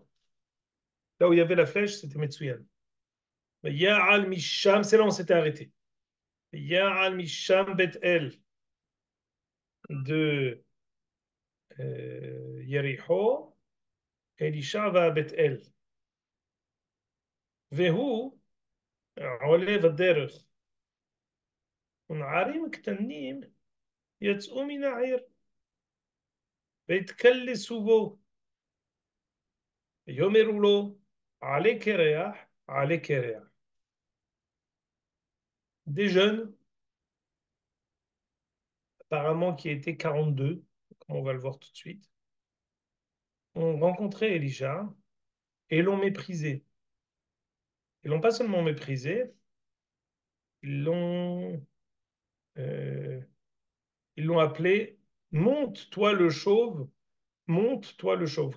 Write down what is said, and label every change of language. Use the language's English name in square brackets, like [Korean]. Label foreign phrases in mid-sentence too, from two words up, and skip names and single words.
[French] Là où il y avait la flèche, c'était Metsuyan. [Hebrew] ויעל משם, [French] c'est là où on s'était arrêté. [Hebrew] ויעל משם [French] Bet El de Yericho, Elisha va à Beth-El. [Hebrew] והוא עולה בדרך, ונערים קטנים יצאו מן העיר, והתקלסו בו, ויאמרו לו, עלה קרח, עלה קרח. [French] Des jeunes, apparemment qui étaient 42, comme on va le voir tout de suite, ont rencontré Elisha et l'ont méprisé. Ils l'ont pas seulement méprisé, ils l'ont euh, ils l'ont appelé monte, toi le chauve, monte, toi le chauve.